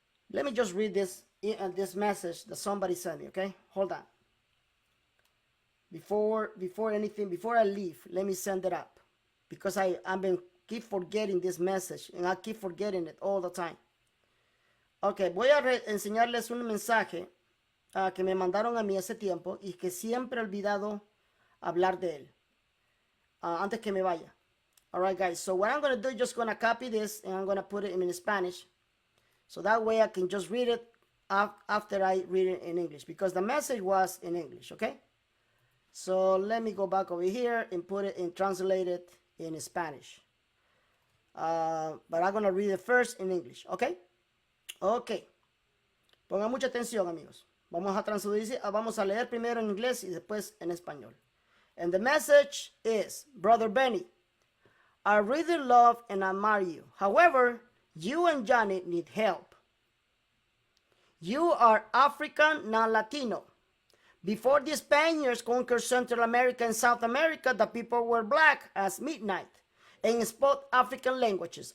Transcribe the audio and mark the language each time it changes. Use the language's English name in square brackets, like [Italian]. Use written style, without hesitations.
[English] Let me just read this message that somebody sent me, okay? Hold on. Before I leave, let me send it up. Because I've been keep forgetting this message and I keep forgetting it all the time. [Spanish] Ok, voy a enseñarles un mensaje que me mandaron a mí hace tiempo y que siempre he olvidado hablar de él. Antes que me vaya. [English] All right, guys. So what I'm going to do is just going to copy this and I'm going to put it in Spanish. So that way I can just read it after I read it in English because the message was in English, okay? So let me go back over here and put it and translate it in Spanish. But I'm going to read it first in English, okay? Okay. [Spanish] Pongan mucha atención, amigos. Vamos a leer primero en inglés y después en español. [English] And the message is, Brother Beny, I really love and admire you. However, you and Johnny need help. You are African, not Latino. Before the Spaniards conquered Central America and South America, the people were black as midnight and spoke African languages.